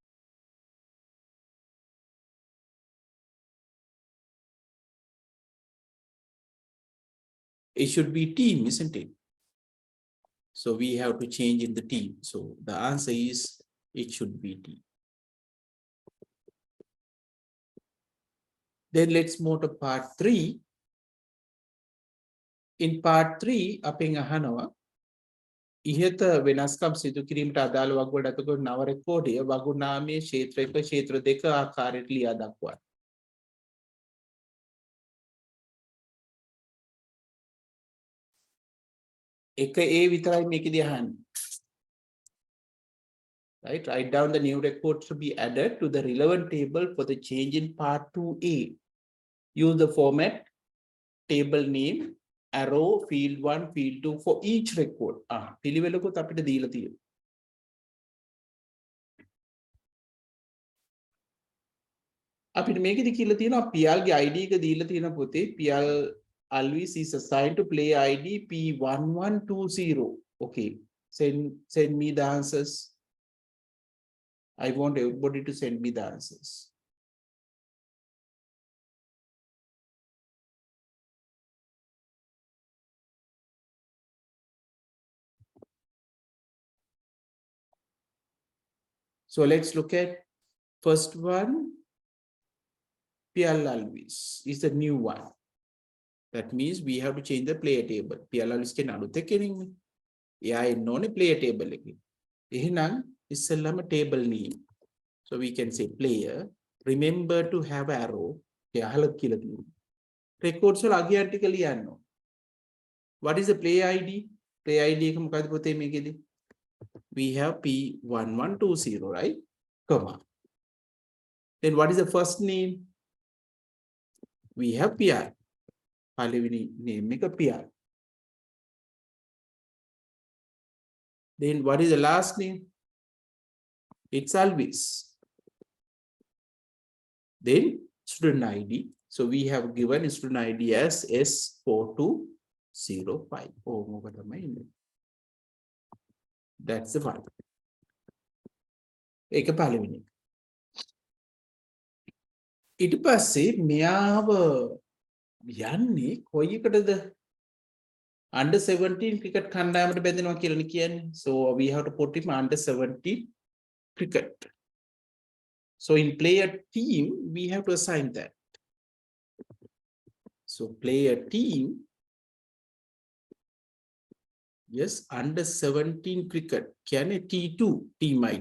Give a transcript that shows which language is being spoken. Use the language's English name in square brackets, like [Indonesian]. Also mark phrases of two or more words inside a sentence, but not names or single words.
[English] It should be team, isn't it? So we have to change in the team. So the answer is it should be team. Then let's move to part 3. In part 3, [Sinhala] අපෙන් අහනවා ඉහත වෙනස්කම් සිදු කිරීමට අදාළ වගුවට අතකොට නව රෙකෝඩය වගුනාමයේ ක්ෂේත්‍ර 1 ක්ෂේත්‍ර 2 ආකාරයට ලියා දක්වන්න. එක A විතරයි මේකෙදී අහන්නේ. [English] Right? Write down the new records to be added to the relevant table for the change in part 2A. Use the format, table name, arrow, field 1, field 2 for each record. [Sinhala] පිළිවෙලකුත් අපිට දීලා තියෙනවා. අපිට මේකෙදි කියලා තියෙනවා පියල්ගේ ID එක දීලා තියෙන පොතේ පියල් [English] Alvis is assigned to play ID P1120. Okay, send me the answers. I want everybody to send me the answers. So let's look at first one. PL Alvis is the new one. That means we have to change the player table. [Sinhala] PL Alvis can අලුත් එකෙන්නේ. එයා එන්න ඕනේ [English] player table [Sinhala] එකේ. එහෙනම් ඉස්සෙල්ලාම [English] table name. So we can say player. Remember to have arrow. [Sinhala] එයා අහලා කියලා තියෙනවා. Records වල අගයන් ටික ලියන්න ඕනේ. [English] What is the player ID? Player ID [Sinhala] එක මොකද්ද පොතේ මේකෙදී? [English] We have P1120, right? Comma. Then what is the first name? We have PR. [Sinhala] පළවෙනි name එක PR. [English] Then what is the last name? It's Alvis. Then student ID. So we have given student ID as S4205. Oh, that's the one. [Sinhala] ඒක පළවෙනි. ඊට පස්සේ මෙයාව යන්නේ කොයි එකටද? [English] Under 17 cricket [Sinhala] කණ්ඩායමට බැඳෙනවා කියලා කියන්නේ. [English] So we have to put him under 17 cricket. So in player team, we have to assign that. So player team, yes, under 17 cricket, can a T2 team ID.